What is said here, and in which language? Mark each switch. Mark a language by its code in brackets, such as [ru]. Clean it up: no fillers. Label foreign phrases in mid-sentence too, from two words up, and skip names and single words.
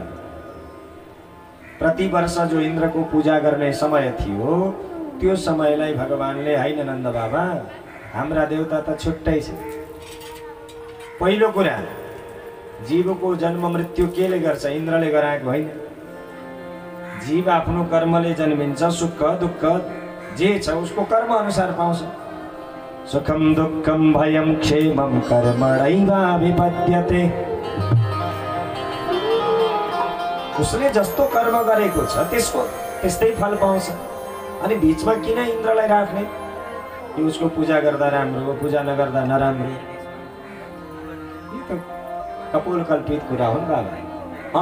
[ne] प्रति वर्ष जो इन्द्रको पूजा गर्ने समय थियो, त्यो समयलाई भगवानले हैन नन्द बाबा, हाम्रा देवता त छुट्टै छ। पहिलो कुरा, जीवको जन्म मृत्यु केले गर्छ? इन्द्रले गराएको होइन। जीव आफ्नो कर्मले जन्मिन्छ। सुख दुःख जे छ उसको कर्म अनुसार पाउँछ। [sa] सुखम दुःखम भयम क्षेमम कर्मणैवाभिपद्यते। [ne] उसले जस्तो कर्म गरेको छ त्यसको त्यस्तै फल पाउँछ। अनि बीचमा किन इन्द्रलाई राख्ने? कि उसको पूजा गर्दा राम्रो हो, पूजा नगर्दा नराम्रो? यो त कपोल कल्पित कुरा हो नि बाबा।